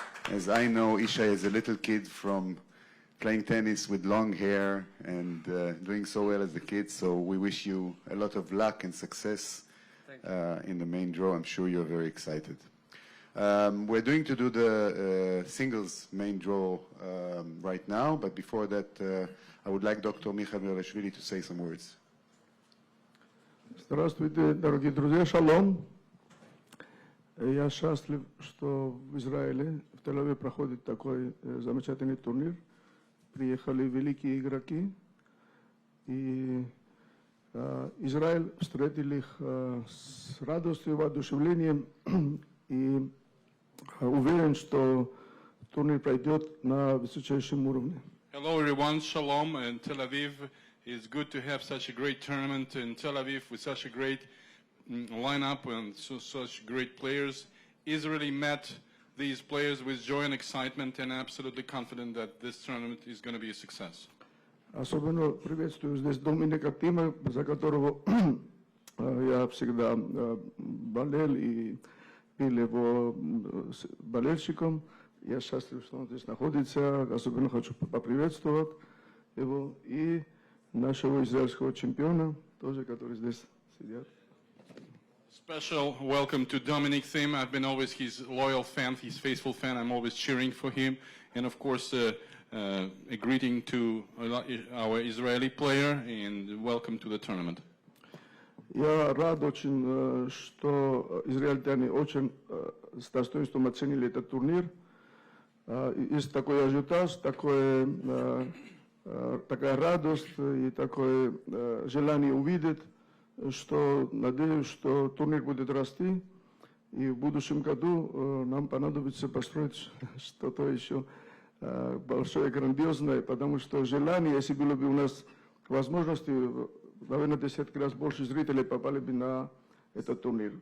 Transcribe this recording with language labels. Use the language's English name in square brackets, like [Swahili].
[English] As I know, Isha is a little kid from playing tennis with long hair and doing so well as a kid, so we wish you a lot of luck and success in the main draw. I'm sure you're very excited. We're doing to do the singles main draw right now, but before that, I would like Dr. Michael Miralashvili to say some words. [Russian] Здравствуйте, дорогие друзья, шалом. Я счастлив, что в Израиле, в Тель-Авиве проходит такой замечательный турнир. Приехали великие игроки, и Израиль встретил их с радостью, воодушевлением, и уверен, что турнир пройдет на высочайшем уровне. [English] Hello everyone, Shalom in Tel Aviv. It's good to have such a great tournament in Tel Aviv with such a great lineup and such great players. Israeli met these players with joy and excitement and absolutely confident that this tournament is going to be a success. [Russian] Особенно приветствую здесь Доминика Тима, за которого я всегда болел и был его болельщиком. Я счастлив, что он здесь находится. Особенно хочу поприветствовать его и нашего израильского чемпиона, тоже, который здесь сидят. [English] Special welcome to Dominic Thiem. I've been always his loyal fan, his faithful fan. I'm always cheering for him. And of course, a greeting to our Israeli player and welcome to the tournament. [Russian] Я рад очень, что израильтяне очень с достоинством оценили этот турнир. Есть такой ажиотаж, такая радость и такое желание увидеть, что надеюсь, что турнир будет расти, и в будущем году нам понадобится построить что-то еще большое, грандиозное, потому что желание, если было бы у нас возможности, наверное, 10 раз больше зрителей попали бы на этот турнир.